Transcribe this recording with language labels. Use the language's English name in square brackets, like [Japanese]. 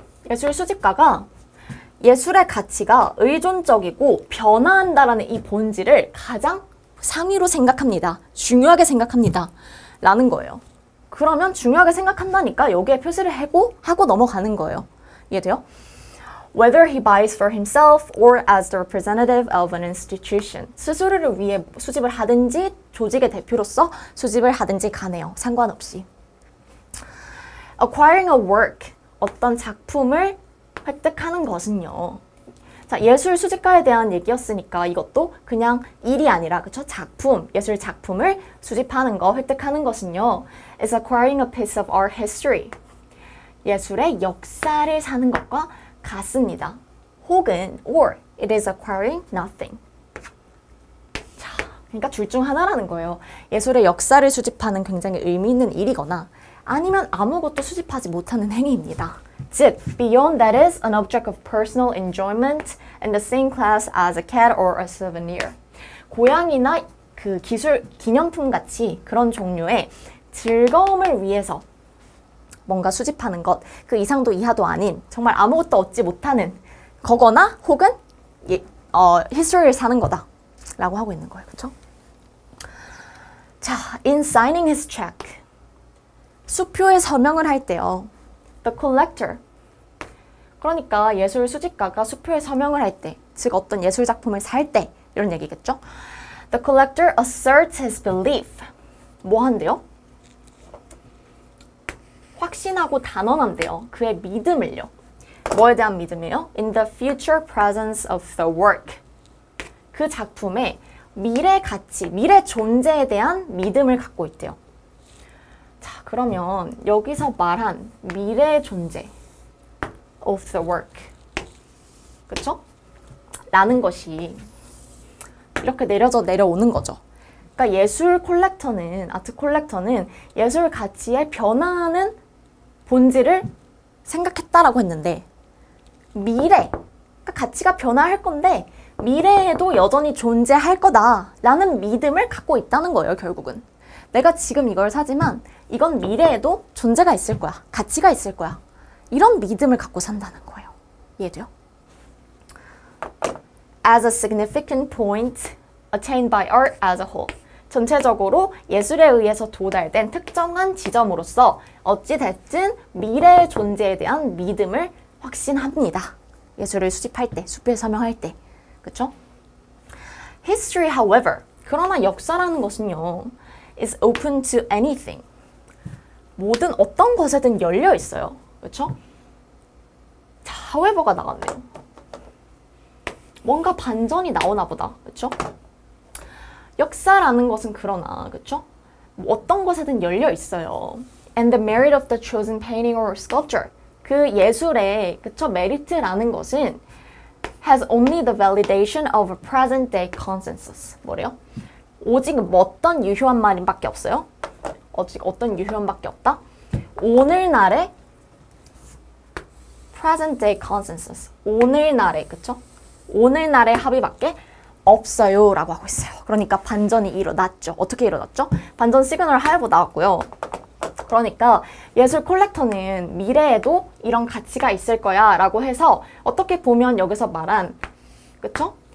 [Korean] 예술 수집가가 예술의 가치가 의존적이고 변화한다라는 이 본질을 가장 상위로 생각합니다. 중요하게 생각합니다. 라는 거예요. 그러면 중요하게 생각한다니까 여기에 표시를 하고 넘어가는 거예요. 이해돼요? [English] Whether he buys for himself or as the representative of an institution. [Korean] 스스로를 위해 수집을 하든지 조직의 대표로서 수집을 하든지 가네요. 상관없이. [English] Acquiring a work. [Korean] 어떤 작품을 획득하는 것은요. 자, 예술 수집가에 대한 얘기였으니까 이것도 그냥 일이 아니라 그쵸? 작품, 예술 작품을 수집하는 거, 획득하는 것은요. [English] is acquiring a piece of art history. [Korean] 예술의 역사를 사는 것과 같습니다. 혹은 [English] or it is acquiring nothing. [Korean] 자, 그러니까 둘 중 하나라는 거예요. 예술의 역사를 수집하는 굉장히 의미 있는 일이거나 아니면 아무것도 수집하지 못하는 행위입니다. 즉, [English] beyond that is an object of personal enjoyment in the same class as a cat or a souvenir. [Korean] 고양이나 그 기념품 같이 그런 종류의 즐거움을 위해서 뭔가 수집하는 것, 그 이상도 이하도 아닌 정말 아무것도 얻지 못하는 거거나 혹은 [English] history를 [Korean] 사는 거다 라고 하고 있는 거예요. 그렇죠? 자, [English] in signing his check. [Korean] 수표에 서명을 할 때요. [English] The collector. [Korean] 그러니까 예술 수집가가 수표에 서명을 할 때, 즉 어떤 예술 작품을 살 때 이런 얘기겠죠. [English] The collector asserts his belief. [Korean] 뭐 한대요? 확신하고 단언한대요. 그의 믿음을요. 뭐에 대한 믿음이에요? [English] In the future presence of the work. [Korean] 그 작품의 미래 가치, 미래 존재에 대한 믿음을 갖고 있대요. 자, 그러면 여기서 말한 미래 존재 [English] of the work. [Korean] 그쵸? 라는 것이 이렇게 내려오는 거죠. 그러니까 예술 콜렉터는, 아트 콜렉터는 예술 가치의 변화하는 본질을 생각했다라고 했는데 미래, 그러니까 가치가 변화할 건데 미래에도 여전히 존재할 거다라는 믿음을 갖고 있다는 거예요, 결국은. 내가 지금 이걸 사지만 이건 미래에도 존재가 있을 거야. 가치가 있을 거야. 이런 믿음을 갖고 산다는 거예요. 이해돼요? [English] As a significant point attained by art as a whole. [Korean] 전체적으로 예술에 의해서 도달된 특정한 지점으로서 어찌됐든 미래의 존재에 대한 믿음을 확신합니다. 예술을 수집할 때, 수표에 서명할 때. 그쵸? [English] History, however. [Korean] 그러나 역사라는 것은요. [English] is open to anything. [Korean] 모든 어떤 것에든 열려 있어요. 그렇죠? 자, however가 나갔네요. 뭔가 반전이 나오나 보다. 그렇죠? 역사라는 것은 그러나, 그렇죠? 어떤 것에든 열려 있어요. [English] And the merit of the chosen painting or sculpture. [Korean] 그 예술의, 그렇죠? 메리트라는 것은 [English] has only the validation of a present day consensus. [Korean] 뭐래요? 오직 어떤 유효한 말인밖에 없어요. 어떤 유효한 밖에 없다. 오늘날의 [English] present day consensus. [Korean] 오늘날의, 그쵸? 오늘날의 합의밖에 없어요 라고 하고 있어요. 그러니까 반전이 일어났죠. 어떻게 일어났죠? 반전 시그널 하이브 나왔고요. 그러니까 예술 콜렉터는 미래에도 이런 가치가 있을 거야 라고 해서 어떻게 보면 여기서 말한, 그쵸?